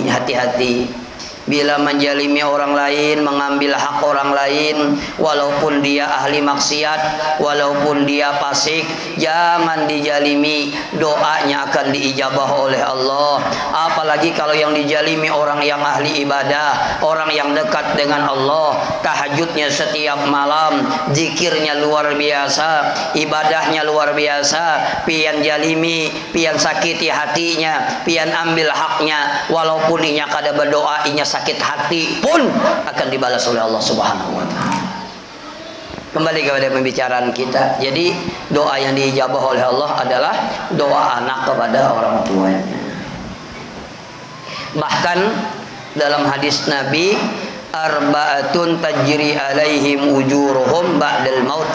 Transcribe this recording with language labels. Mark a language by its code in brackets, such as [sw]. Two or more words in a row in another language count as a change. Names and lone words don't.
[id] Hati-hati bila menjalimi orang lain, mengambil hak orang lain, walaupun dia ahli maksiat, walaupun dia fasik, jangan dijalimi, doanya akan diijabah oleh Allah. Apalagi kalau yang dijalimi orang yang ahli ibadah, orang yang dekat dengan Allah, tahajudnya setiap malam, zikirnya luar biasa, [bjn] ibadahnya luar biasa, pian jalimi, pian sakiti hatinya, pian ambil haknya, walaupun inya kada berdoa, inya sakit hati pun akan dibalas oleh Allah Subhanahu wa taala. [id] Kembali kepada pembicaraan kita. Jadi doa yang diijabah oleh Allah adalah doa anak kepada orang tuanya. Bahkan dalam hadis Nabi, [ar] أربعة تجري عليهم أجورهم بعد الموت.